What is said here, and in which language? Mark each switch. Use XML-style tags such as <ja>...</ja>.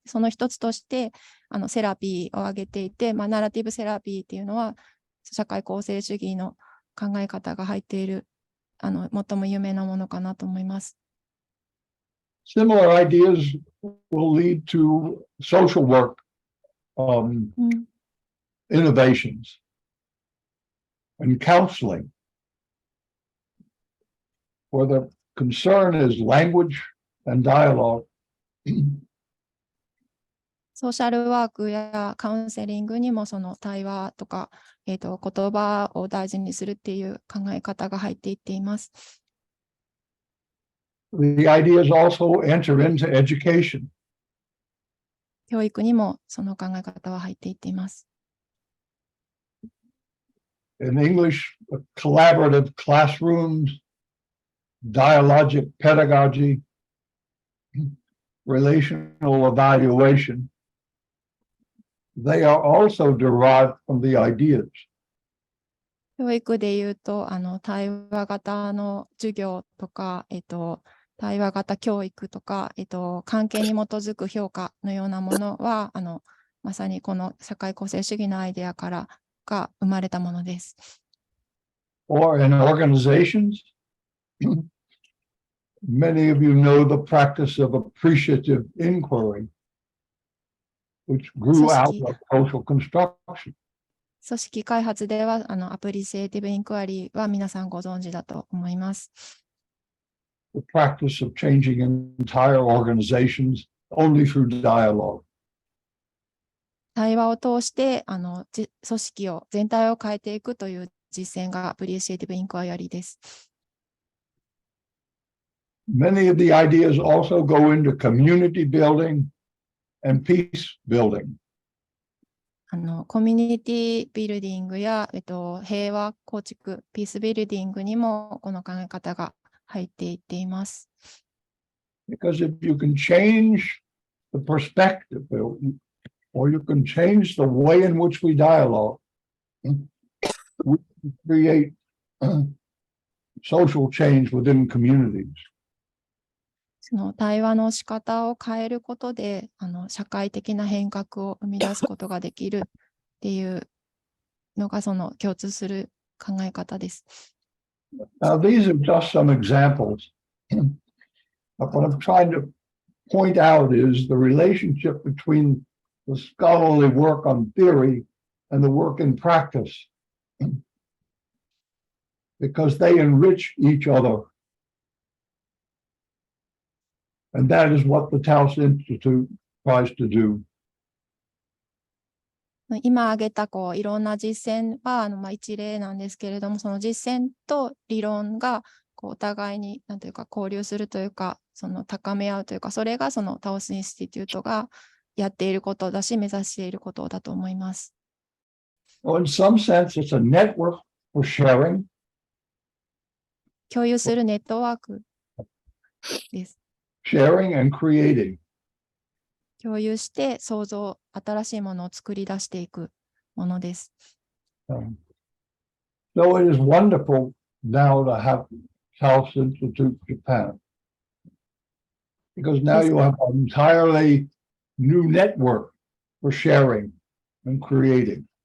<ja>その一つとしてセラピーを挙げていて、ナラティブセラピーっていうのは社会構成主義の考え方が入っている最も有名なものかなと思います。</ja> <en>Similar ideas will lead to social work innovations and counseling, where the concern is language and dialogue.</en> <ja>ソーシャルワークやカウンセリングにもその対話とか、言葉を大事にするっていう考え方が入っていっています。</ja> <en>The ideas also enter into education.</en> <ja>教育にもその考え方は入っていっています。</ja> <en>In English, collaborative classrooms, dialogic pedagogy, relational evaluation, they are also derived from the ideas.</en> <ja>教育でいうと、対話型の授業とか、対話型教育とか、関係に基づく評価のようなものは、まさにこの社会構成主義のアイデアからが生まれたものです。</ja> <en>Or in organizations, many of you know the practice of appreciative inquiry, which grew out of social construction.</en> <ja>組織開発では、アプリシエイティブインクワリーは皆さんご存知だと思います。</ja> <en>The practice of changing entire organizations only through dialogue.</en> <ja>対話を通して、組織を、全体を変えていくという実践がアプリシエイティブインクワリーです。</ja> <en>Many of the ideas also go into community building and peace building.</en> <ja>コミュニティビルディングや、平和構築、ピースビルディングにもこの考え方が入っていっています。</ja> <en>Because if you can change the perspective, or you can change the way in which we dialogue, we can create social change within communities.</en> <ja>その対話の仕方を変えることで、社会的な変革を生み出すことができるっていうのがその共通する考え方です。</ja> <en>Now, these are just some examples. But what I'm trying to point out is the relationship between the scholarly work on theory and the work in practice, because they enrich each other. And that is what the Taos Institute tries to do.</en> <ja>今挙げたいろんな実践は一例なんですけれども、その実践と理論がお互いになんというか交流するというか、その高め合うというか、それがそのタオスインスティテュートがやっていることだし、目指していることだと思います。</ja> <en>Well, in some sense, it's a network for sharing.</en> <ja>共有するネットワークです。</ja> <en>Sharing and creating.</en> <ja>共有して創造、新しいものを作り出していくものです。</ja> <en>So it is wonderful now to have Taos Institute Japan, because now you have an entirely new network for sharing and creating.</en>